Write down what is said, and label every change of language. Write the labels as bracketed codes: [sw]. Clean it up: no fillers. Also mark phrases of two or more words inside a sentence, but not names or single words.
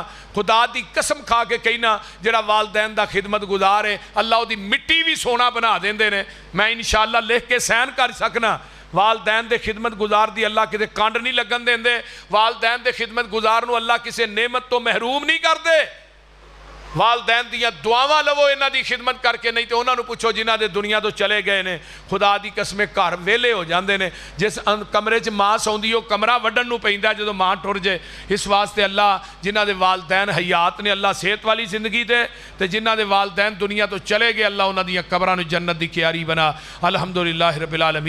[pa] خدا دی قسم کھا کے کہنا جڑا والدین دا خدمت گزار ہے اللہ دی مٹی بھی سونا بنا دیندے نے۔ میں انشاءاللہ لکھ کے سین کر سکنا والدین دے خدمت گزار دی اللہ کسے کانڈ نہیں لگن دیں دے، والدین دے خدمت گزار نو اللہ کسے نعمت تو محروم نہیں کر دے۔ والدین دیا دعاواں لو انہاں دی خدمت کر کے، نہیں تو انہاں نو پوچھو جنہاں دے دنیا تو چلے گئے نے خدا دی قسمیں گھر ویلے ہو جاندے نے۔ جس کمرے چ ماں سوندی ہو کمرہ وڈن نو پیندا جدوں ماں ٹر جائے۔ اس واسطے اللہ جنہاں دے والدین حیات نے اللہ صحت والی زندگی دے، تے جنہاں دے والدین دنیا تو چلے گئے اللہ انہاں دیاں قبراں نو جنت دی کیاری بنا۔ [ar] الحمدللہ رب العالمین۔